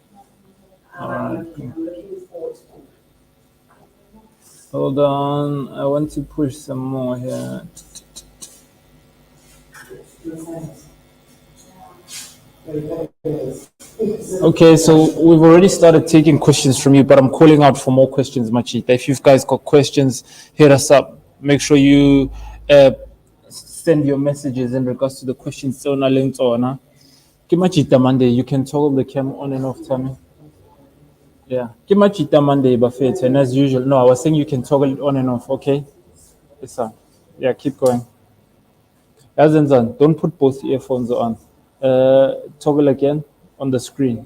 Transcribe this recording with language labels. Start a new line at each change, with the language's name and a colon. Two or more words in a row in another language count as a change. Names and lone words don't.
English: Hold on, I want to push some more here. Okay, so we've already started taking questions from you, but I'm calling out for more questions, Majita. If you guys got questions, hit us up. Make sure you send your messages in regards to the questions.
Southern Sotho: So na leng tsona. Ke Majita Monday.
English: You can toggle the cam on and off, Tammy. Yeah.
Southern Sotho: Ke Majita Monday, Buffett.
English: And as usual, no, I was saying you can toggle it on and off, okay? Yes, sir. Yeah, keep going. Yazenzan, don't put both earphones on. Toggle again on the screen.